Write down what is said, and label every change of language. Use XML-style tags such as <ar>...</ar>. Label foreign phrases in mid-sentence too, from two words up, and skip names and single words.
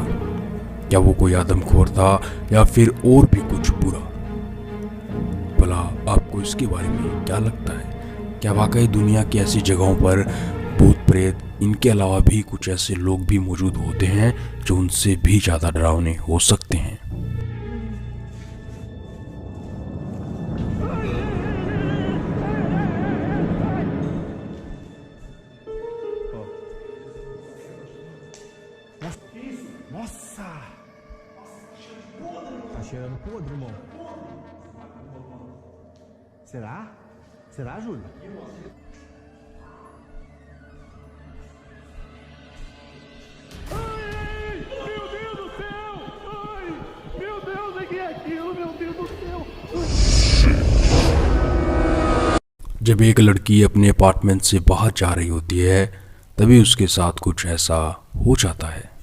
<hi>क्या वो कोई आदमखोर था या फिर और भी कुछ बुरा? भला आपको इसके बारे में क्या लगता है? क्या वाकई दुनिया की ऐसी जगहों पर भूत प्रेत इनके अलावा भी कुछ ऐसे लोग भी मौजूद होते हैं जो उनसे भी ज़्यादा डरावने हो सकते हैं?</hi> <pt>Nossa! Tá cheirando podre, irmão. Será? Será, Júlio? Ai, meu Deus do céu! Ai, meu Deus, o que é aquilo? Meu Deus do céu!</pt> <hi>जब एक लड़की अपने अपार्टमेंट से बाहर जा रही होती है, तभी उसके साथ कुछ ऐसा हो जाता है।</hi>